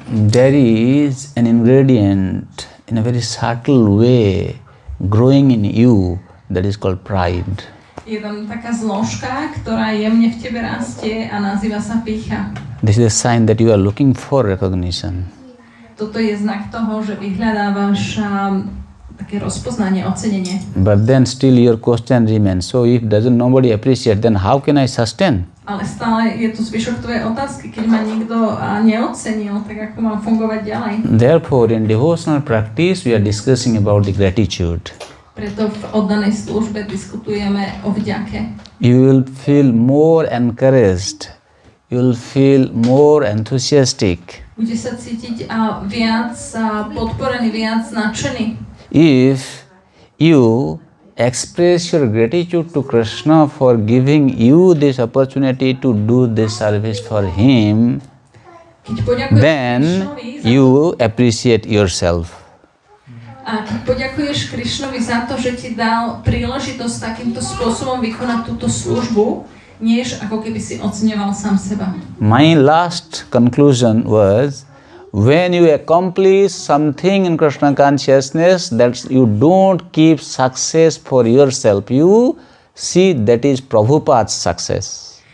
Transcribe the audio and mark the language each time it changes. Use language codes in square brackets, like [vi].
[en] there is an ingredient in a very subtle way growing in you that is called pride. [sk] Je tam taká zložka, ktorá jemne v tebe rastie a nazýva sa pýcha. [en] This is a sign that you are looking for recognition. [sk] Toto je znak toho, že vyhľadávaš také rozpoznanie, ocenenie. [en] But then still your question remains. So if doesn't nobody appreciate, then how can I sustain? [sk] Ale stále je tu zvyšok tvojej otázky, keď ma nikto neocenil, tak ako mám fungovať ďalej. [en] Therefore, in devotional practice, we are discussing about the gratitude. [sk] Preto v oddanej službe diskutujeme o vďake. [en] You will feel more encouraged. You will feel more enthusiastic. [sk] Bude sa cítiť viac podporený, viac nadšený. [en] If you express your gratitude to Krishna for giving you this opportunity to do this service for him, then you appreciate yourself. [sk] A keď poďakuješ Krišnovi za to, že ti dal príležitosť takýmto spôsobom vykonať túto službu, než ako keby si oceňoval sám seba. [en] My last conclusion was, when you accomplish something in Krishna consciousness, that you don't keep success for yourself. You see that is Prabhupada's success.